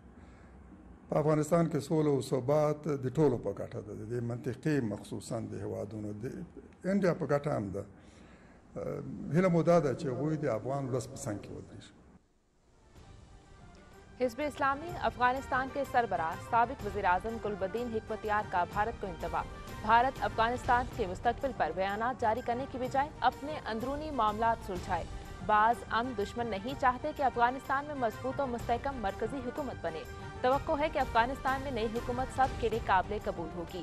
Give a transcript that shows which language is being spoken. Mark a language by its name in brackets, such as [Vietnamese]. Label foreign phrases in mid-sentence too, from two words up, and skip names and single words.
[Pashto] په افغانستان کې سوله او ثبات د ټولو په ګټه ده، د دې منطقې مخصوصا د هیوادونو د انډیا په ګټه هم ده. هیله مو دا ده چې هغوی د افغان ولس په څنګ کې ودرېږي. [Urdu] حزب اسلامی افغانستان کے سربراہ سابق وزیر اعظم گلبدین حکمتیار کا بھارت کو انتباہ۔ بھارت افغانستان کے مستقبل پر بیانات جاری کرنے کی بجائے اپنے اندرونی معاملات سلجھائے۔ بعض دشمن نہیں چاہتے کہ افغانستان میں مضبوط و مستحکم مرکزی حکومت بنے۔ توقع ہے کہ افغانستان میں نئی حکومت سب کے لیے قابل قبول ہوگی۔